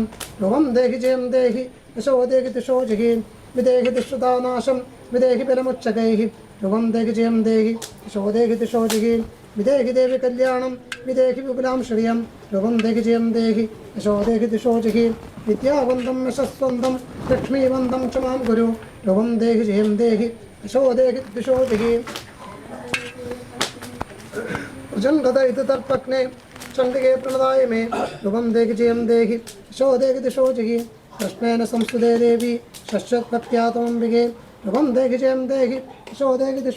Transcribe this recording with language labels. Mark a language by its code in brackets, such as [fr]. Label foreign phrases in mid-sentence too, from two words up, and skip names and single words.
[sa] ധ്രുവം ദേഹി ജയം ദേഹി യശോ ദേഹി ദിശോ ജഹി വിദേഹി ദുഷ്ടതാനാശം വിദേഹി ബലമുച്ചകൈഃ. ധ്രുവം ദേഹി ജയം ദേഹി യശോ ദേഹി ദിശോ ജഹി വിദേഹി ദേവി കല്യാണം വിദേഹി വിപുലാം ശ്രിയം. ധ്രുവം ദേഹി ജയം ദേഹി യശോ ദേഹി ദിശോ ജഹി വിദ്യാവന്തം യശസ്വന്തം ലക്ഷ്മീവന്തം ക്ഷമാം ഗുരു. ധ്രുവം ദേഹി ജയം ദേഹി यशो देहि दिशो जहि प्रजन्गदयित तर्पग्ने चण्डिके प्रणदाय मे शुभं देहि जयं देहि यशो देहि दिशो जहि कृष्णेन संस्तुते देवी षष्ठत्पत्यातमम्बिके शुभं देहि जयं देहि यशो देहि दिशो